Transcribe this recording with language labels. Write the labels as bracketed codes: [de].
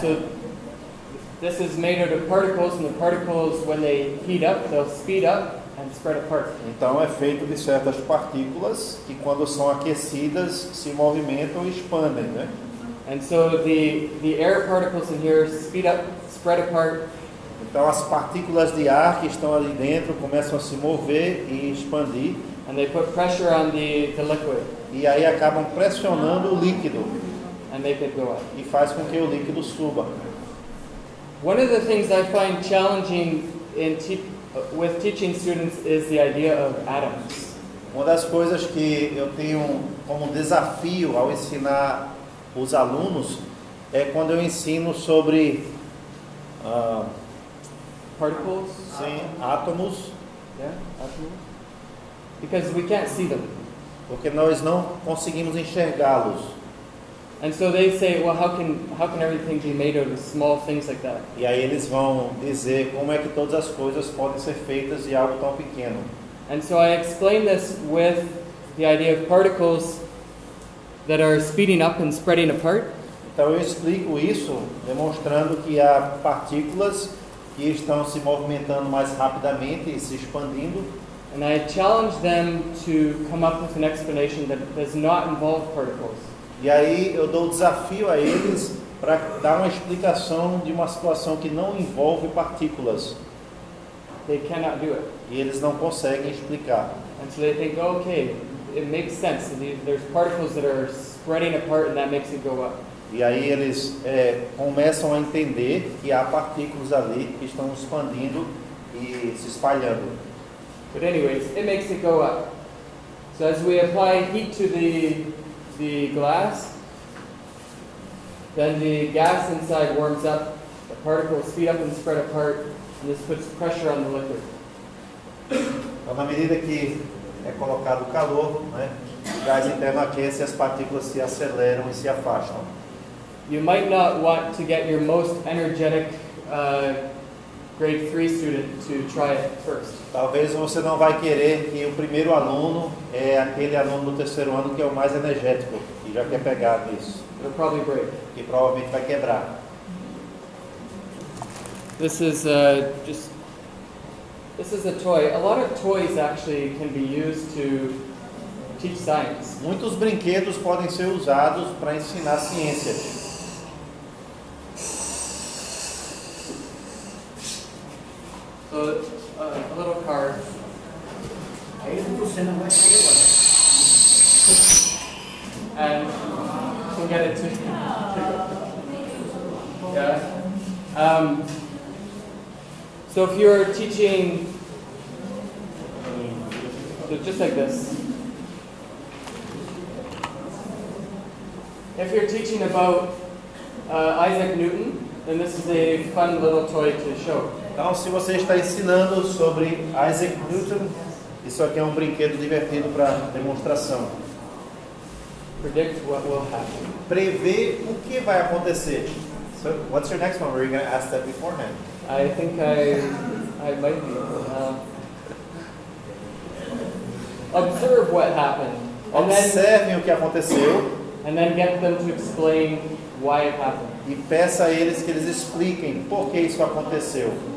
[en] So this is made out of particles, and the particles, when they heat up, they'll speed up and spread apart. [pt] Então é feito de certas partículas que, quando são aquecidas, se movimentam e expandem, né? [en] And so the air particles in here speed up, spread apart. [pt] Então as partículas de ar que estão ali dentro começam a se mover e expandir. [en] And they put pressure on the liquid [pt] E aí acabam pressionando o líquido [en] and make it go up. [pt] e faz com que o líquido suba. [en] One of the things I find challenging with teaching students is the idea of atoms. [pt] Uma das coisas que eu tenho como desafio ao ensinar os alunos é quando eu ensino sobre [en] Particles? [pt] Sim, átomos, [en] Yeah, atoms. Because we can't see them. [pt] porque nós não conseguimos enxergá-los. [en] And so they say, well, how can everything be made out of small things like that? [pt] E aí eles vão dizer como é que todas as coisas podem ser feitas de algo tão pequeno. [en] And so I explain this with the idea of particles that are speeding up and spreading apart. [pt] Então eu explico isso demonstrando que há partículas que estão se movimentando mais rapidamente e se expandindo. [en] And I challenge them to come up with an explanation that does not involve particles. [pt] E aí eu dou o desafio a eles para dar uma explicação de uma situação que não envolve partículas. [en] They cannot do it. [pt] E eles não conseguem explicar. [en] And so they think, oh, okay, it makes sense. There's particles that are spreading apart and that makes it go up. [pt] E aí eles começam a entender que há partículas ali que estão expandindo e se espalhando. [en] But anyways, it makes it go up. So as we apply heat to the glass, then the gas inside warms up, the particles speed up and spread apart, and this puts pressure on the liquid. [pt] Então, na medida que é colocado o calor, né, o gás interno aquece e as partículas se aceleram e se afastam. [en] You might not want to get your most energetic grade 3 student to try it first. [pt] Talvez você não vai querer que o primeiro aluno é aquele aluno do terceiro ano que é o mais energético e já quer pegar nisso. [en] It'll probably break. [pt] Que provavelmente vai quebrar. [en] This is a toy. A lot of toys actually can be used to teach science. [pt] Muitos brinquedos podem ser usados para ensinar ciência. [en] So a little card. [pt] Aí você não vai saber agora. [en] And you can get it to yeah. So if you're teaching, so just like this. If you're teaching about Isaac Newton, then this is a fun little toy to show. [pt] Então, se você está ensinando sobre Isaac Newton, isso aqui é um brinquedo divertido para demonstração. [en] Predict what will happen. [pt] Prever o que vai acontecer. [en] So, what's your next one? Were you going to ask that beforehand? I think I might be. Observe what happened, [pt] Observem o que aconteceu [en] and then get them to explain why it happened. [pt] e peça a eles que eles expliquem por que isso aconteceu.